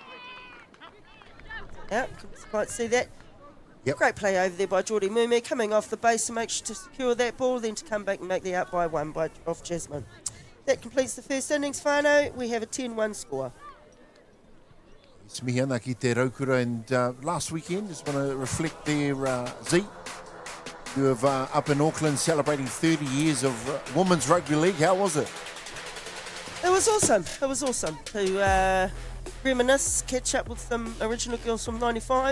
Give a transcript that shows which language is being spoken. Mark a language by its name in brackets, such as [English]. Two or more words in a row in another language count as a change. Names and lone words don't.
[English] Yeah, couldn't quite see that. Yep. Great play over there by Geordie Mume, coming off the base to make sure to secure that ball, then to come back and make the out by 1 off Jasmine. That completes the first innings, whānau. We have a 10-1 score. [Māori] It's mihana ki te raukura, [English] and last weekend, just want to reflect there, Z. You have up in Auckland celebrating 30 years of women's rugby league. How was it? It was awesome. It was awesome to reminisce, catch up with some original girls from 95.